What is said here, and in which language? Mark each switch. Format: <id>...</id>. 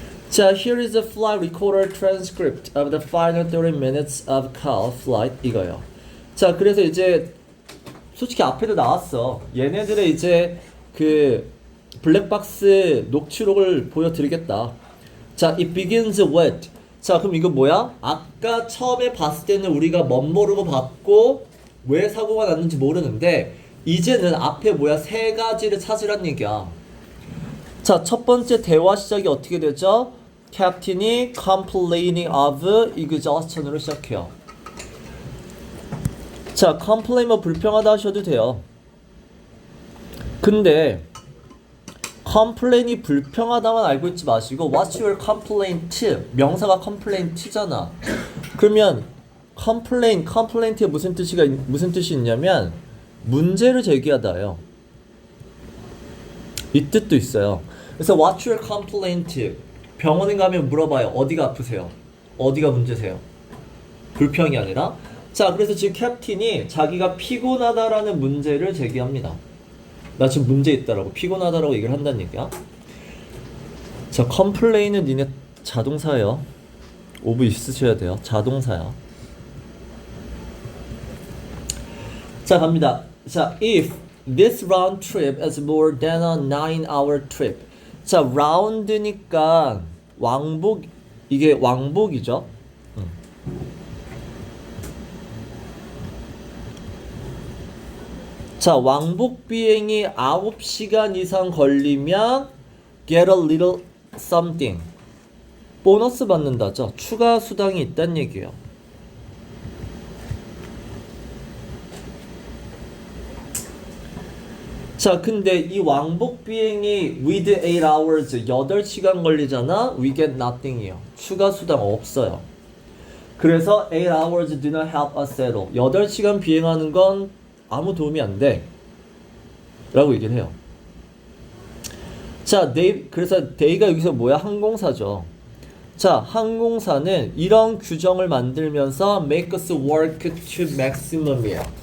<en>자, here is a flight recorder transcript of the final 30 minutes of call flight 이거요.</en> <ko>자, 그래서 이제 솔직히 앞에도 나왔어. 얘네들의 이제 그 블랙박스 녹취록을 보여드리겠다. 자,</ko> <en>it begins with.</en> <ko>자, 그럼 이거 뭐야? 아까 처음에 봤을 때는 우리가 멋모르고 봤고 왜 사고가 났는지 모르는데 이제는 앞에 뭐야? 세 가지를 찾으란 얘기야. 자, 첫 번째 대화 시작이 어떻게 되죠?</ko> <en>캡틴이 complaining of exhaustion으로</en> <ko>시작해요. 자, complain 뭐 불평하다 하셔도 돼요. 근데 complain이 불평하다만 알고 있지 마시고</ko> <en>what's your complaint?</en> <ko>명사가 complaint잖아. 그러면 complaint의 무슨 뜻이 있냐면 문제를 제기하다요. 이 뜻도 있어요. 그래서</ko> <en>what's your complaint?</en> <ko>병원에 가면 물어봐요. 어디가 아프세요? 어디가 문제세요? 불평이 아니라. 자, 그래서 지금 캡틴이 자기가 피곤하다라는 문제를 제기합니다. 나 지금 문제 있다라고 피곤하다라고 얘기를 한다는 얘기야. 자, complain은 니네 자동사예요. 오브 있으셔야 돼요. 자동사야. 자, 갑니다.</ko> <en>자, if this round trip is more than a 9-hour trip.</en> <ko>자, round니까 왕복, 이게 왕복이죠. 자, 왕복 비행이 9시간 이상 걸리면</ko> <en>get a little something.</en> <ko>보너스 받는다죠. 추가 수당이 있다는 얘기예요. 자, 근데 이 왕복 비행이</ko> <en>with 8 hours</en> <ko>8시간 걸리잖아.</ko> <en>We get nothing이요.</en> <ko>추가 수당 없어요. 그래서</ko> <en>8 hours do not help us at all.</en> <ko>8시간 비행하는 건 아무 도움이 안 돼. 라고 얘기를 해요. 자, 그래서 they가 여기서 뭐야? 항공사죠. 자, 항공사는 이런 규정을 만들면서</ko> <en>make us work to maximum</en> <ko>이에요.</ko>